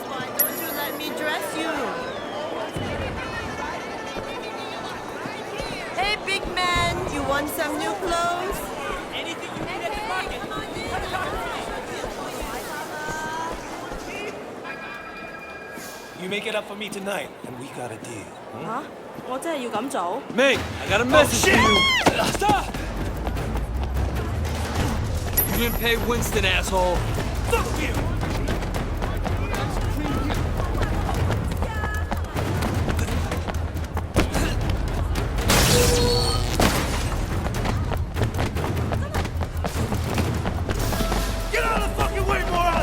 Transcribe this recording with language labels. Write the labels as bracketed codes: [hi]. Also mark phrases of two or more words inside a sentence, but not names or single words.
[en] Why don't you let me dress you? Hey, big man, you want some new clothes? Anything you need at the market. You make it up for me tonight, and we got a deal. [yue] 嚇！我真係要咁做？ [en] Ming, I got a message for you. Stop! You didn't pay Winston, asshole. Fuck you! Get out of the fucking way, moron!